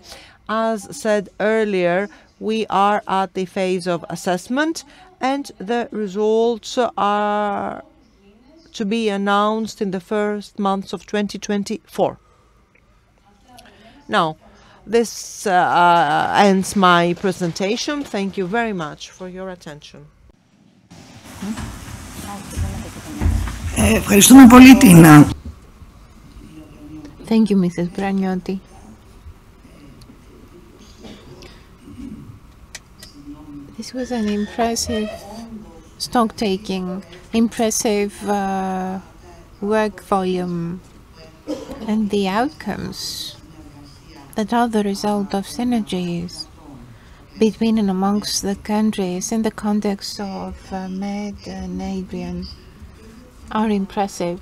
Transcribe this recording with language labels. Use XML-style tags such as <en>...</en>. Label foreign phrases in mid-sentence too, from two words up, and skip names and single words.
<en>As said earlier, we are at the phase of assessment, and the results are to be announced in the first months of 2024. Now, this ends my presentation. Thank you very much for your attention.</en> <el>Ευχαριστούμε πολύ, Τίνα.</el> <en>Thank you, Mrs. Bragnotti. This was an impressive stock-taking, impressive work volume, and the outcomes that are the result of synergies between and amongst the countries in the context of MED and ADRION are impressive.</en>